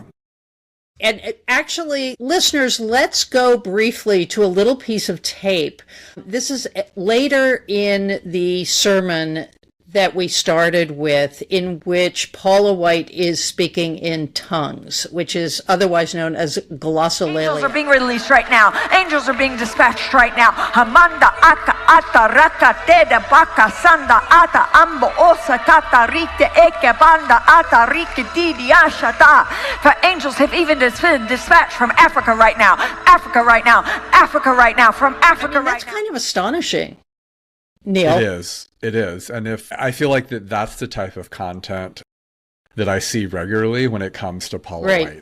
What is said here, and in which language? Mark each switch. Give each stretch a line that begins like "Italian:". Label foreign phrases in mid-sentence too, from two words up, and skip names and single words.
English: And actually, listeners, let's go briefly to a little piece of tape. This is later in the sermon that we started with, in which Paula White is speaking in tongues, which is otherwise known as glossolalia. Angels are being released right now. Angels are being dispatched right now. Hamanda aka ata raka teda baka sanda ata ambo osa kata rite eke banda ata rike didi ashata. For angels have even been dispatched from Africa right now. Africa right now. Africa right now. From Africa right now. That's kind of astonishing, Neil. It is. And if I feel like that's the type of content that I see regularly when it comes to Paula White.